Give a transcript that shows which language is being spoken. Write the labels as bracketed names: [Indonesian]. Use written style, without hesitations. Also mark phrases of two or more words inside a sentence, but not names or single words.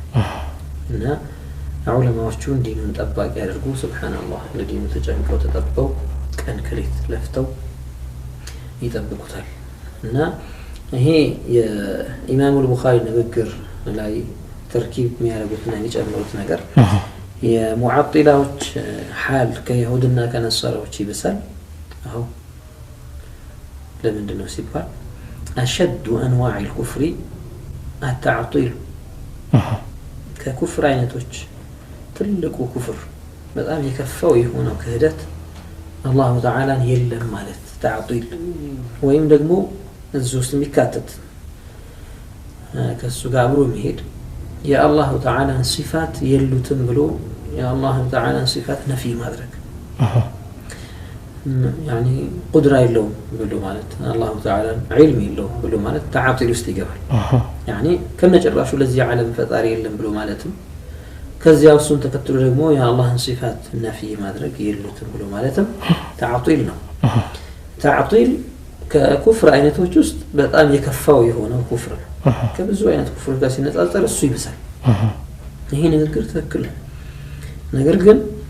[Amharic] እና ዑለማዎቹን ዲኑን ጠባቂ ያደርጉ ሱብሃንአላህ ለዲኑ ተጨንቀው ተጠብቀው ቀን ከሌት ለፍተው ይጠብቁታል። እና ይሄ የኢማሙ አልቡኻሪ ንግግር ላይ ተርኪብ የሚያደርጉትና የሚጨምሩት ነገር የሙዓጢላዎች ሐል ከይሁድና ከነሳራዎች ይብሳል። አዎ ለምንድን ነው ሲባል [Arabic] أشد أنواع الكفر التعطيل [Amharic] ከኩፍር አይነቶች ትልቁ ኩፍር በጣም የከፋው የሆነው ክህደት አላሁ ተዓላን የለም ማለት تعطيل ወይም ደግሞ እዚህ ውስጥ የሚካተት ከሱ ጋር አብሮ የሚሄድ የአላሁ ተዓላን ሲፋት የሉትም ብሎ የአላሁ ተዓላን ሲፋት ነፊ ማድረግ [Arabic] يعني قدرة [Amharic] የለውም ብሎ ማለት አላሁ ተዓላን ዒልም የለውም ብሎ ማለት تعطيل ውስጥ ይገባል። يعني ከነጭራሹ ለዚህ ዓለም ፈጣሪ የለም ብሎ ማለትም ከዚያው እሱን ተከትሎ ደግሞ የአላህን ሲፋት ነፊ ማድረግ የሉትም ብሎ ማለትም تعطيل ነው። تعطيل ከኩፍር አይነቶች ውስጥ በጣም የከፋው የሆነው ኩፍር ነው። ከብዙ አይነት ኩፍር ጋር ሲነጻጸር እሱ ይብሳል። ይሄ ንግግር ትክክል ነው። ነገር ግን